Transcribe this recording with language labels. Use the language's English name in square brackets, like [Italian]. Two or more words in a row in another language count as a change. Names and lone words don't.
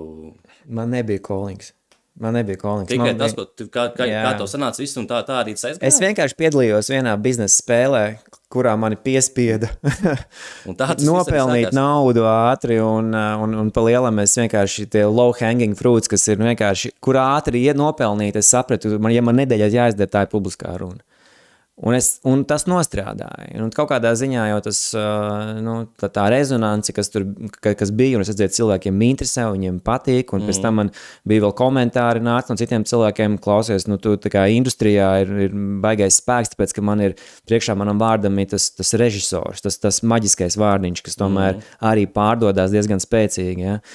[Latvian] Man nebija callings. Tikai tas, kā tev sanāca viss un tā arī tas aizgāja? Es vienkārši piedalījos vienā biznesa spēlē, kurā mani piespieda nopelnīt naudu ātri un pa lielam es vienkārši tie [English] low hanging fruits, [Latvian] kas ir vienkārši, kur ātri nopelnīt, es sapratu, ja man nedēļā jāizdara, tā ir publiskā runa. Un tas nostrādāja. Un kaut kādā ziņā jau tas, tā rezonanci, kas bija, un es redzēju, cilvēkiem interesē, viņiem patīk, un pēc tam man bija vēl komentāri nāc no citiem cilvēkiem, klausies, tu tā kā industrijā ir baigais spēks, tāpēc, ka man ir priekšā manam vārdam ir tas režisors, tas maģiskais vārdiņš, kas tomēr arī pārdodās diezgan spēcīgi, ja.